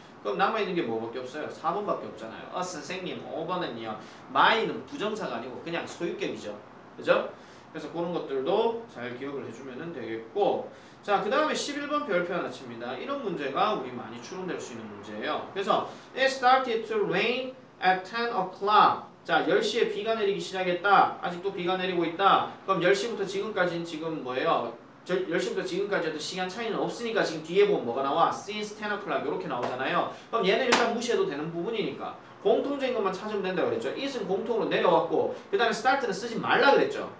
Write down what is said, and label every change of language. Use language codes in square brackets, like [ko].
[ko] 그럼 남아있는 게 뭐밖에 없어요? 4번밖에 없잖아요. 선생님 5번은요. my는 부정사가 아니고 그냥 소유격이죠. 그죠? 그래서 그런 것들도 잘 기억을 해주면 되겠고, 자, 그 다음에 11번 별표 하나 칩니다. 이런 문제가 우리 많이 추론될 수 있는 문제예요. 그래서 [en] It started to rain at 10 o'clock. [ko] 자, 10시에 비가 내리기 시작했다. 아직도 비가 내리고 있다. 그럼 10시부터 지금까지는 지금 뭐예요? 10시부터 지금까지 어떤 시간 차이는 없으니까 지금 뒤에 보면 뭐가 나와? [en] Since 10 o'clock [ko] 이렇게 나오잖아요. 그럼 얘는 일단 무시해도 되는 부분이니까 공통적인 것만 찾으면 된다고 그랬죠. it은 공통으로 내려왔고, 그 다음에 start는 쓰지 말라 그랬죠.